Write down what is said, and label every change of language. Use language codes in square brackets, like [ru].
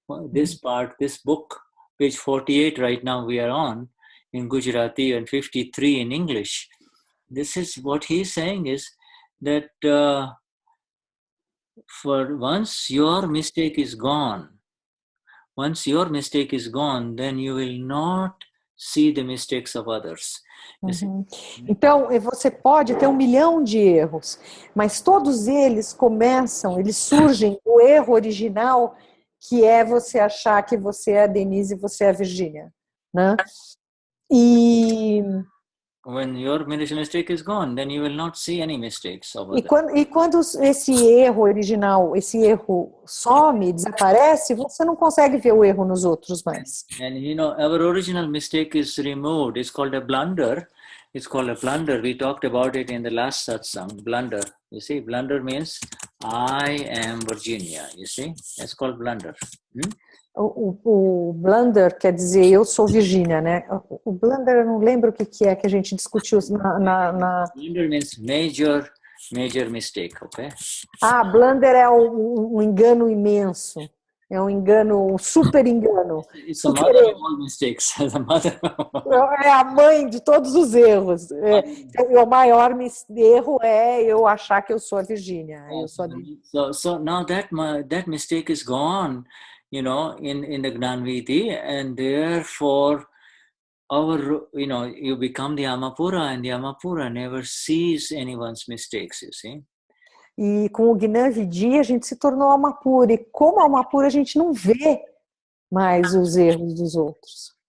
[en] This part, this book, page 48 right now we are on, in Gujarati, and 53 in English. This is what he's saying is that for once your mistake is gone, then you will not see the mistakes of others. Uhum. [pt] Então, você pode ter 1 milhão de erros, mas todos eles surgem do erro original, que é você achar que você é a Denise e você é a Virginia, né? [en] When your mistake is gone, then you will not see any mistakes of others. [pt] E quando esse erro original, esse erro some, desaparece, você não consegue ver o erro nos outros mais. [en] And our original mistake is removed. It's called a blunder. It's called a blunder. We talked about it in the last satsang. Blunder. You see, blunder means I am Virginia. You see, that's called blunder. [pt] O blunder quer dizer eu sou Virginia, né? O blunder eu não lembro o que é que a gente discutiu na... [en] Blunder means major mistake, okay? [pt] Blunder é um engano imenso. É um engano, um super engano. [en] It's the mother of all mistakes. [pt] É a mãe de todos os erros. O maior erro é eu achar que eu sou a Virginia. [en] So now that mistake is gone, in the Gnanviti, and therefore you become the Amapura, and the Amapura never sees anyone's mistakes, you see. [pt] E com o Gnanviti a gente se tornou Amapura, e como Amapura a gente não vê mais os erros dos outros.